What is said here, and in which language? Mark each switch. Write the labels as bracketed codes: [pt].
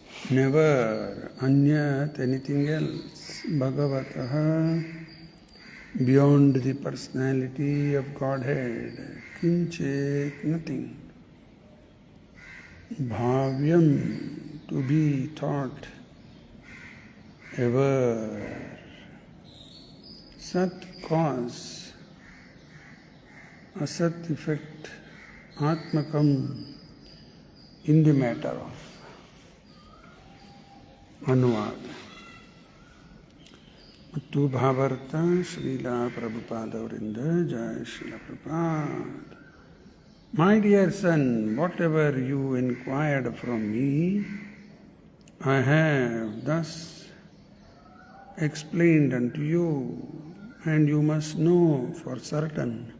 [en] never, anyat anything else, bhagavatah beyond the personality of Godhead, kinchit nothing, bhavyam to be thought, ever, sat cause, asat effect, atmakam in the matter of. [kn] ಅನುವಾದ ಮತ್ತು ಭಾವಾರ್ಥ ಶ್ರೀಲಾ ಪ್ರಭುಪಾದವರಿಂದ. ಜಯ Srila Prabhupada. [en] My dear son, whatever you inquired from me, I have thus explained unto you, and you must know for certain